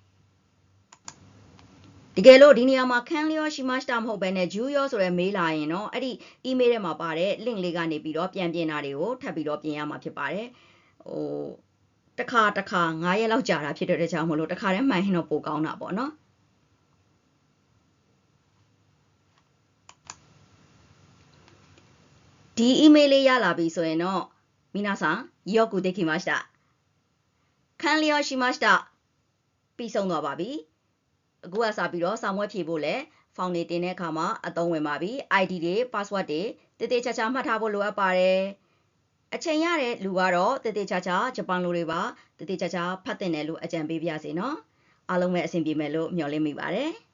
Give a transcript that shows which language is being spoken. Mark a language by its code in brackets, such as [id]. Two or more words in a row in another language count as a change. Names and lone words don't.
[my] တကယ်လို့ဒီနေရာမှာ [ja] 完了しました [my] မဟုတ်ဘဲနဲ့ဂျူးရောဆိုတဲ့ mail လာရင်တော့အဲ့ဒီ email ထဲမှာပါတဲ့ link လေးကနေပြီးတော့ပြန်ပြင်တာတွေကိုထပ်ပြီးတော့ပြင်ရမှာဖြစ်ပါတယ်တခါ9 ရက်လောက်ကြာတာဖြစ်တဲ့ကြောင့်မလို့တခါတည်းမှန်ရင်တော့ပိုကောင်းတာပေါ့နော် ဒီ email လေးရလာပြီဆိုရင်တော့ [ja] 皆さんよくできました完了しました [my] ပြီးဆုံးသွားပါပြီအခုကစပြီးတော့စာမွဲဖြည့်ဖို့လဲဖောင်နေတင်တဲ့အခါမှာအသုံးဝင်ပါပြီ ID တွေ password တွေတည်တည်ချာချာမှတ်ထားဖို့လိုအပ်ပါတယ်အချိန်ရတဲ့လူကတော့တည်တည်ချာချာဂျပန်လိုတွေပါတည်တည်ချာချာဖတ်တင်တယ်လို့အကြံပေးပြစေနော်အားလုံးပဲအဆင်ပြေမယ်လို့မျှော်လင့်မိပါတယ်